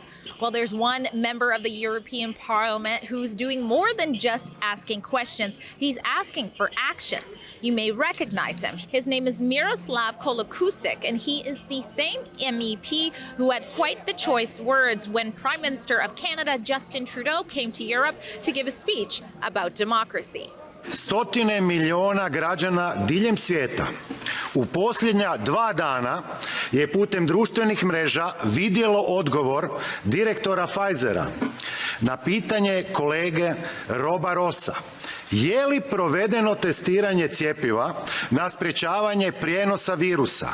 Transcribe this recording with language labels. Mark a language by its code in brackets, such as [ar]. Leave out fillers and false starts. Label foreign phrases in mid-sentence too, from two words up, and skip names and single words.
[en] Well, there's one member of the European Parliament who's doing more than just asking questions. He's asking for actions. You may recognize him. His name is Miroslav Kolokusic, and he is the same MEP who had quite the choice words when Prime Minister of Canada, Justin Trudeau, came to Europe to give a speech about democracy. [hr] Stotine miliona građana diljem svijeta u posljednja 2 dana je putem društvenih mreža vidjelo odgovor direktora Pfizera na pitanje kolege Roba Rossa. Je li provedeno testiranje cjepiva na sprječavanje prijenosa virusa?